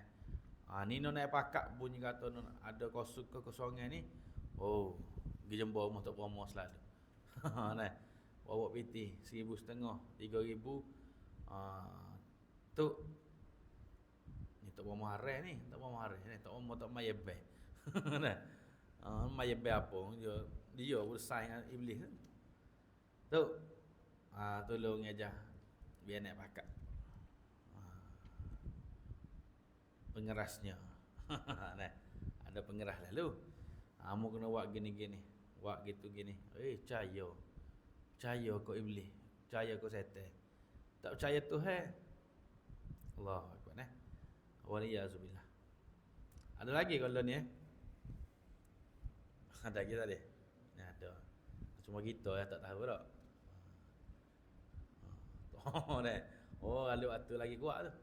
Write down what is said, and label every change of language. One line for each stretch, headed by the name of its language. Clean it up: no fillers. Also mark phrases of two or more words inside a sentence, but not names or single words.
Malay: Ni nak pakak bunyi kata ada kekosongan ni. Pergi jumpa rumah Tok Bomo selalu. Nah. Bawa piti 1,500, 3,000. Tu ni Tok Bomo harai ni, Tok Bomo harai ni, Tok Bomo tak mai beh. Nah. Mai beh apa? Dia bersaing dengan iblis. Tu. Tolong aja biar nak pakak. Pengerasnya. Nah. Ada pengeras lalu. Kamu kena buat gini-gini. Buat gitu gini. Percaya. Percaya kau iblis. Percaya kau setan. Tak percaya Tuhan.
Arabic: الله أكبر. Waliyazubillah.
Malay: Ada lagi kalau ni Ada lagi tadi? Ada. Cuma kita tak tahu tak. Oh, dah. Oh, kalau waktu lagi kuat tu.